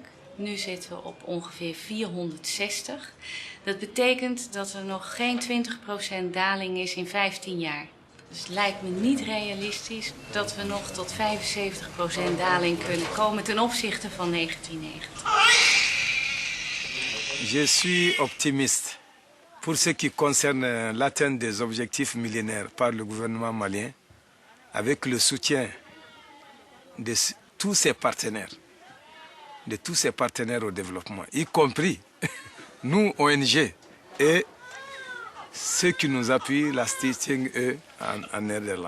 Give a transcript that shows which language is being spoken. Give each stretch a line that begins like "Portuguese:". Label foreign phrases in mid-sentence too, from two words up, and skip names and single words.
Dutch: Nu zitten we op ongeveer 460. Dat betekent dat er nog geen 20% daling is in 15 jaar. Dus het lijkt me niet realistisch dat we nog tot 75% daling kunnen komen ten opzichte van 1990.
French: Je suis optimiste pour ce qui concerne l'atteinte des objectifs millénaires par le gouvernement malien avec le soutien de tous ses partenaires au développement, y compris nous, ONG, et ceux qui nous appuient, la Stichting E en Néerlande.